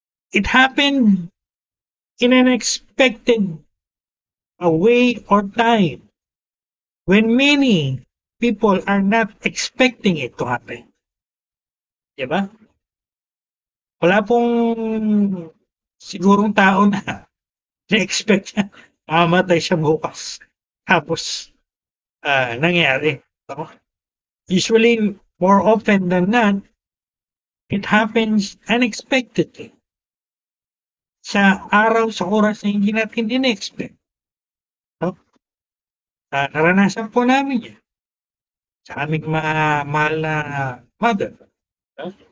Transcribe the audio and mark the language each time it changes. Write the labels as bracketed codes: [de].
[en] It happened in an unexpected way or time when many people are not expecting it to happen. [tl] Diba? Wala pong sigurong tao na na-expect niya, mamatay siya bukas. Tapos, nangyari. No? [en] Usually, more often than not, it happens unexpectedly. [tl] Sa araw, sa oras na hindi natin in-expect. No? Naranasan po namin yan. Sa aming mahal na mother. No?